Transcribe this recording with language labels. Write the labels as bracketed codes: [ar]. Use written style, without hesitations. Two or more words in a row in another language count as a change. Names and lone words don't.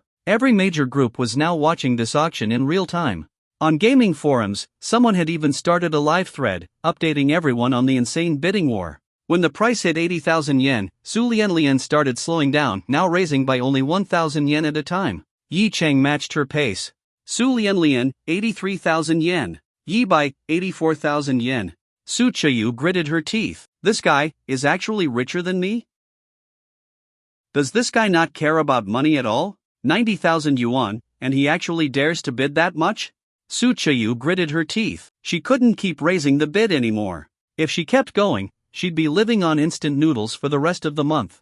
[en] Every major group was now watching this auction in real time. On gaming forums, someone had even started a live thread, updating everyone on the insane bidding war. When the price hit 80,000 yen, Su Lian started slowing down, now raising by only 1,000 yen at a time. Yi Chang matched her pace. Su Lian, 83,000 yen. Yi Bai, 84,000 yen. Su Chiyu gritted her teeth. This guy is actually richer than me? Does this guy not care about money at all? 90,000 yuan, and he actually dares to bid that much? Su Chiyu gritted her teeth. She couldn't keep raising the bid anymore. If she kept going, she'd be living on instant noodles for the rest of the month.